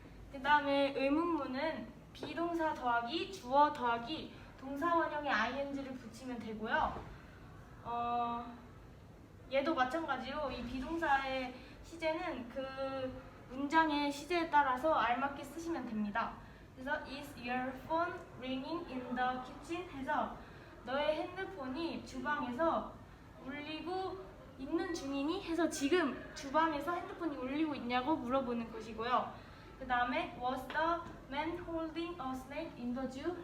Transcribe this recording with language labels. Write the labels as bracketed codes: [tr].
[ko] 그 다음에 의문문은 비동사 더하기 주어 더하기 동사 원형의 ing를 붙이면 되고요. 얘도 마찬가지로 이 비동사의 시제는 그 문장의 시제에 따라서 알맞게 쓰시면 됩니다. 그래서 [en] Is your phone ringing in the kitchen? [ko] 해서 너의 핸드폰이 주방에서 울리고 있는 중이니? 해서 지금 주방에서 핸드폰이 울리고 있냐고 물어보는 것이고요. 그 다음에 [en] Was the man holding a snake in the zoo?